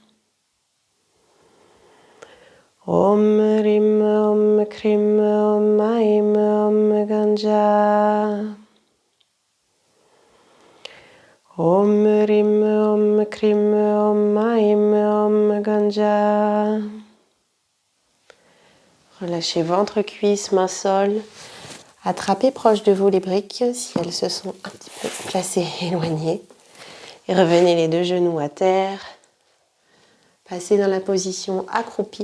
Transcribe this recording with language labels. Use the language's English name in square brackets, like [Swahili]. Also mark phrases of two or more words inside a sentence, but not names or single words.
[Sanskrit] Om Rim Om Krim Om Aim Om Ganja. Om Rim Om Krim Om Aim Om Ganja. [French] Relâchez ventre, cuisse, main, sol. Attrapez proche de vous les briques si elles se sont un petit peu placées éloignées. Et revenez les deux genoux à terre. Passez dans la position accroupie.